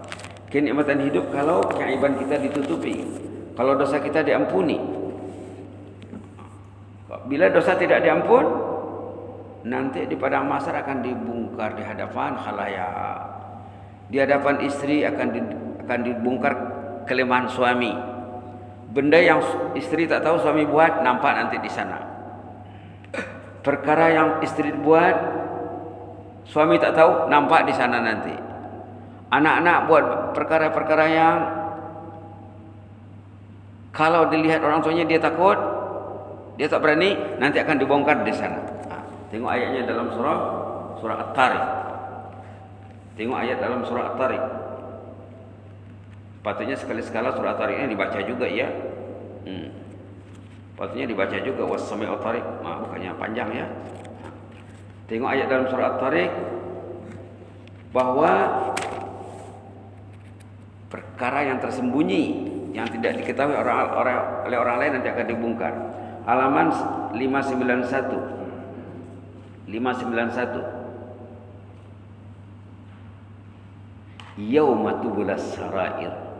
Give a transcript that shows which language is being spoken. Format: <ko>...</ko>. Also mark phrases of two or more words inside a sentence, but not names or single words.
<ms>Kenikmatan hidup kalau keaiban kita ditutupi, kalau dosa kita diampuni. Bila dosa tidak diampun, nanti di padang mahsyar akan dibongkar di hadapan khalayak. Di hadapan istri akan dibongkar kelemahan suami. Benda yang istri tak tahu suami buat nampak nanti di sana. Perkara yang istri buat suami tak tahu nampak di sana nanti. Anak-anak buat perkara-perkara yang kalau dilihat orang tuanya dia takut, dia tak berani, nanti akan dibongkar di sana. Tengok ayatnya dalam surah At-Tariq. Tengok ayat dalam surah At-Tariq. Patutnya sekali-sekala surah At-Tariq ini dibaca juga ya. Patutnya dibaca juga</ms> <ar>والسماء والطارق.</ar> <ms>Bukannya panjang ya. Tengok ayat dalam surah At-Tariq bahwa perkara yang tersembunyi yang tidak diketahui oleh orang lain nanti akan dibongkar. Halaman 591.</ms> <ar>يوم تبلى السرائر.</ar>